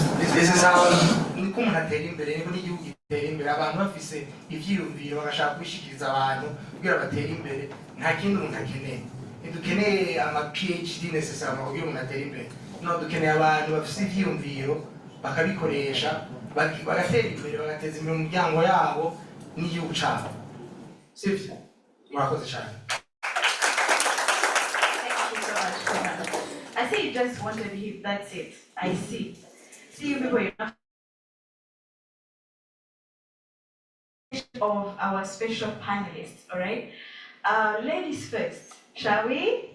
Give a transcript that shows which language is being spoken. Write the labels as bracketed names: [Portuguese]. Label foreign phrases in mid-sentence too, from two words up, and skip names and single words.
[English] This is how [Rundi] niko umuntu atera imbere, niko n'igihugu gitera imbere. Abantu bafise ivyiyumviro bagashaka kubishikiriza abantu kugira batere imbere. Nta kindi umuntu akeneye. Ntidukeneye ama PhD necessarily kugira umuntu atere imbere. No, dukeneye abantu bafise ivyiyumviro bakabikoresha bagatera imbere, bagateza imbere umuryango yabo n'igihugu cabo. Sivyo? Murakoze cyane. [English] I see you just wanted him, that's it. I see. See you people, of our special panelists, alright? Ladies first, shall we?